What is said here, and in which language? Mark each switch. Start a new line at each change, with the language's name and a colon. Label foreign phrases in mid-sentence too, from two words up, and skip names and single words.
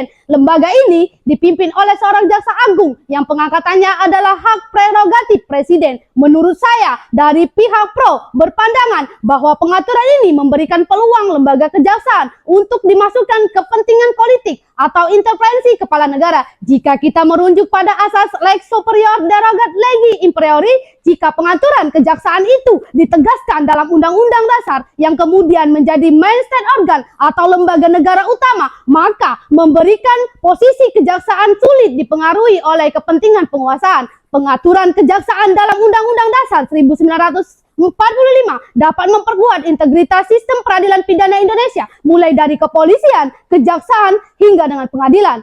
Indonesian: Lembaga ini dipimpin oleh seorang jaksa agung yang pengangkatannya adalah hak prerogatif presiden. Menurut saya, dari pihak pro berpandangan bahwa pengaturan ini memberikan peluang lembaga kejaksaan untuk dimasukkan kepentingan politik atau intervensi kepala negara. Jika kita merujuk pada asas
Latin: lex superior derogat legi imperiori,
Indonesian: jika pengaturan kejaksaan itu ditegaskan dalam Undang-Undang Dasar yang kemudian menjadi
English: main state organ
Indonesian: atau lembaga negara utama, maka memberikan posisi kejaksaan sulit dipengaruhi oleh kepentingan penguasaan. Pengaturan kejaksaan dalam Undang-Undang Dasar 1945 dapat memperkuat integritas sistem peradilan pidana Indonesia, mulai dari kepolisian, kejaksaan, hingga dengan pengadilan.